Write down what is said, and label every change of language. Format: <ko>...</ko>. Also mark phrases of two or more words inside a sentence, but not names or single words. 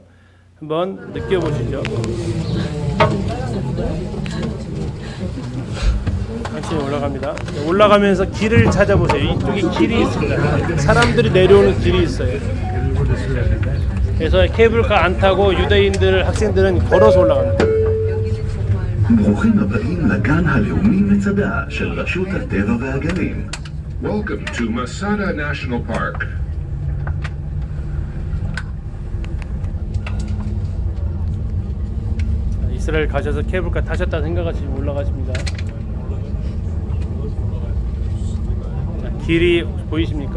<ko>한번 느껴보시죠. 천천히 올라갑니다. 올라가면서 길을 찾아보세요. 이쪽에 길이 있습니다. 사람들이 내려오는 길이 있어요. 그래서 케이블카 안 타고 유대인들 학생들은 걸어서 올라갑니다.</ko> <he>ברוכים הבאים לגן הלאומי מצדה של רשות הטבע והגנים.</he> <en>Welcome to Masada National Park.</en> <ko>이스라엘 가셔서 케이블카 타셨다 생각하시면 올라가십니다. 자, 길이 보이십니까?</ko>